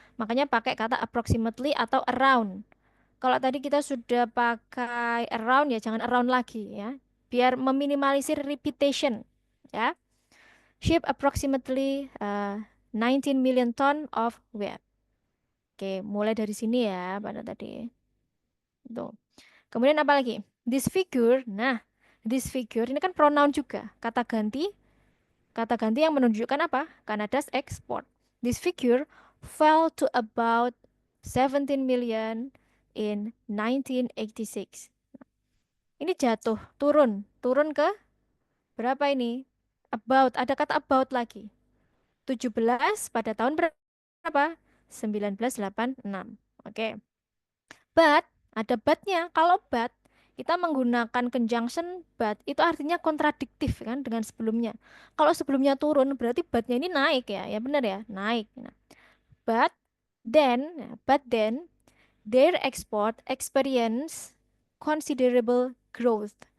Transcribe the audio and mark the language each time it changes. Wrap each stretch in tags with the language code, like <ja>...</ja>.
<id>Makanya pakai kata approximately atau around. Kalau tadi kita sudah pakai around ya jangan around lagi ya. Biar meminimalisir repetition ya.</id> <en>Ship approximately 19 million ton of wheat.</en> <id>Oke, mulai dari sini ya pada tadi. Tuh. Kemudian apa lagi? This figure. Nah, this figure ini kan pronoun juga. Kata ganti yang menunjukkan apa? Canada's export.</id> <en>This figure fell to about 17 million in 1986.</en> <id>Ini jatuh, turun ke berapa ini? About, ada kata about lagi. 17 pada tahun berapa? 1986. Oke. But, ada but-nya. Kalau but, kita menggunakan conjunction but, itu artinya kontradiktif kan dengan sebelumnya. Kalau sebelumnya turun, berarti but-nya ini naik ya. Ya benar ya, naik.</id> <en>Nah, but then, their export experience considerable growth.</en>